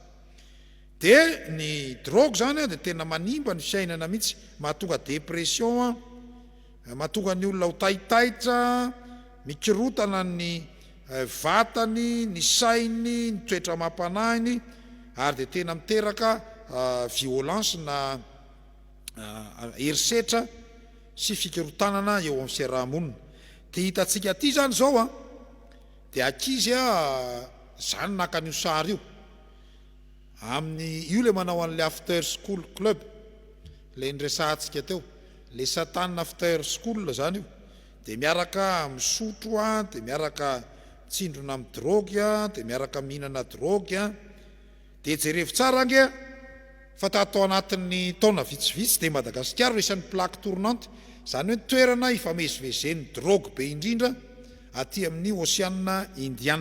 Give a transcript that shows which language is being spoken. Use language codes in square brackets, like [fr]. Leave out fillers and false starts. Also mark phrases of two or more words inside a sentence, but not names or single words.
[mg] Dia ny drogue zany dia tena manimba ny fiainana mihitsy, mahatonga dépression, mahatonga ny olona ho taitaitra, mikirotana ny vatany, ny sainy, ny toetra mampanahiny, ary dia tena miteraka violence na herisetra sy fikirotanana eo amin'ny fiarahamonina. Dia hitantsika aty zany zao dia ankizy zany naka an'io sary io amin'ny io le manao an'le [en] after school club, [mg] le nresahantsika teo, le Satan [en] after school [mg] zany io. Dia miaraka misotro dia miaraka tsindrona amin'ny drogue dia miaraka mihinana drogue. Dia jerevo tsara ange fa tatao anatin'ny taona vitsivitsy dia Madagasikara isan'ny [fr] plaque tournante, [mg] zany hoe toerana ifamezivezen'ny drogue be indrindra aty amin'ny Oceana Indiana.